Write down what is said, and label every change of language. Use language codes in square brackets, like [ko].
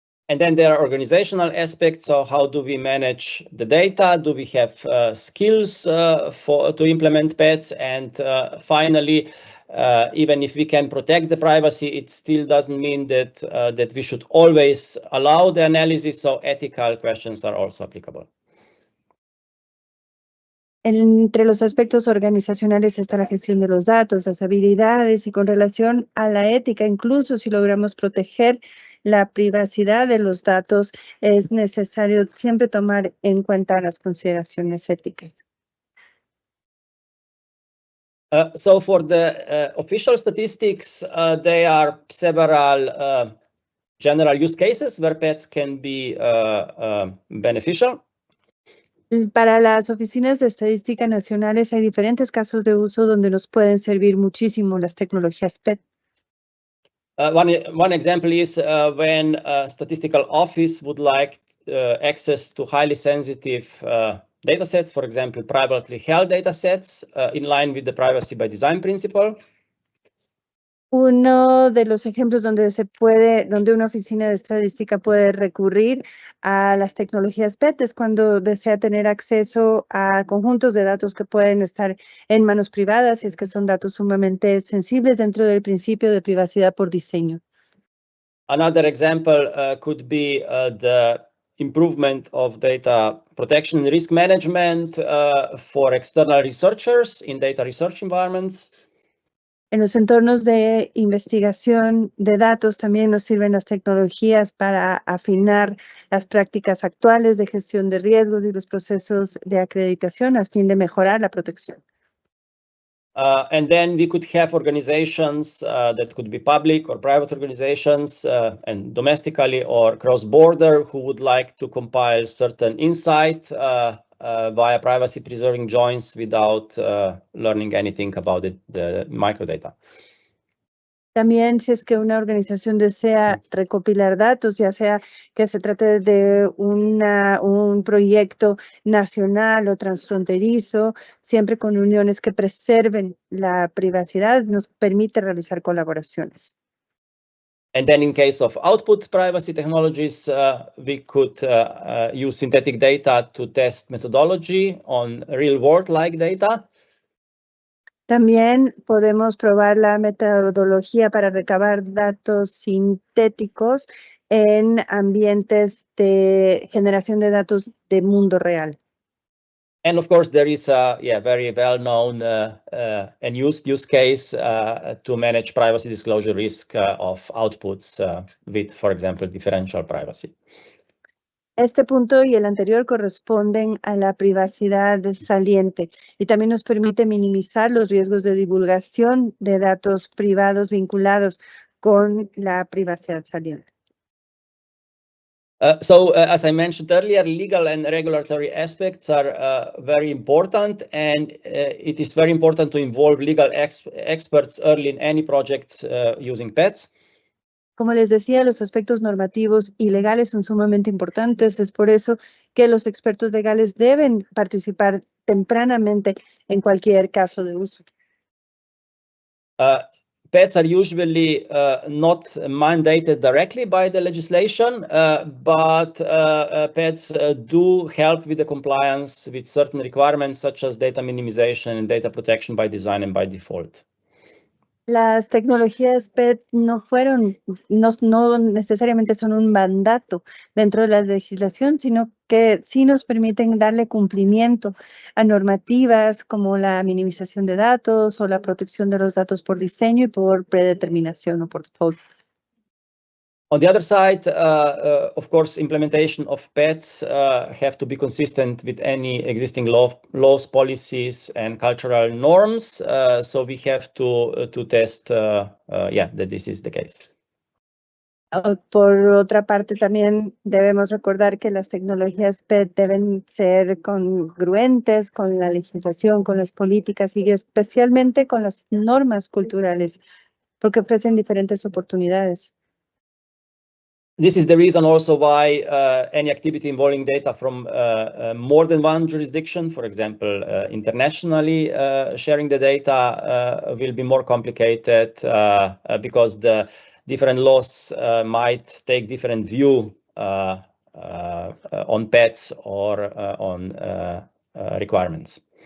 [en] And then there are organizational aspects. So how do we manage the data? Do we have skills to implement PETs? And finally, even if we can protect the privacy, it still doesn't mean that that we should always allow the analysis. So ethical questions are also applicable. [es] Entre los aspectos organizacionales está la gestión de los datos, las habilidades y con relación a la ética, incluso si logramos proteger la privacidad de los datos, es necesario siempre tomar en cuenta las consideraciones éticas. [en] So for the official statistics, there are several general use cases where PETs can be beneficial. [es] Para las oficinas de estadística nacionales hay diferentes casos de uso donde nos pueden servir muchísimo las tecnologías PET. [en] One example is when a statistical office would like access to highly sensitive datasets, for example, privately held datasets, in line with the privacy by design principle. [es] Uno de los ejemplos donde donde una oficina de estadística puede recurrir a las tecnologías PET es cuando desea tener acceso a conjuntos de datos que pueden estar en manos privadas, y es que son datos sumamente sensibles dentro del principio de privacidad por diseño. [en] Another example could be the improvement of data protection and risk management for external researchers in data research environments. [es] En los entornos de investigación de datos también nos sirven las tecnologías para afinar las prácticas actuales de gestión de riesgos y los procesos de acreditación a fin de mejorar la protección. [en] And then we could have organizations that could be public or private organizations and domestically or cross-border who would like to compile certain insight via privacy-preserving joins without learning anything about the microdata. [es] También si es que una organización desea recopilar datos, ya sea que se trate de un proyecto nacional o transfronterizo, siempre con uniones que preserven la privacidad, nos permite realizar colaboraciones. [en] And then in case of output privacy technologies, we could use synthetic data to test methodology on real-world-like data. [es] También podemos probar la metodología para recabar datos sintéticos en ambientes de generación de datos de mundo real. [en] And of course, there is a very well-known and used use case to manage privacy disclosure risk of outputs with, for example, differential privacy. [es] Este punto y el anterior corresponden a la privacidad saliente y también nos permite minimizar los riesgos de divulgación de datos privados vinculados con la privacidad saliente. [en] As I mentioned earlier, legal and regulatory aspects are very important, and it is very important to involve legal experts early in any project using PETs. [es] Como les decía, los aspectos normativos y legales son sumamente importantes. Es por eso que los expertos legales deben participar tempranamente en cualquier caso de uso. [en] PETs are usually not mandated directly by the legislation, but PETs do help with the compliance with certain requirements such as data minimization and data protection by design and by default. [es] Las tecnologías PET no necesariamente son un mandato dentro de la legislación, sino que sí nos permiten darle cumplimiento a normativas como la minimización de datos o la protección de los datos por diseño y por predeterminación o por default. [en] On the other side, of course, implementation of PETs have to be consistent with any existing laws, policies, and cultural norms. So we have to test, that this is the case. [es] Por otra parte, también debemos recordar que las tecnologías PET deben ser congruentes con la legislación, con las políticas y especialmente con las normas culturales, porque ofrecen diferentes oportunidades. [en] This is the reason also why any activity involving data from more than one jurisdiction, for example, internationally sharing the data will be more complicated because the different laws might take different view on PETs or on requirements.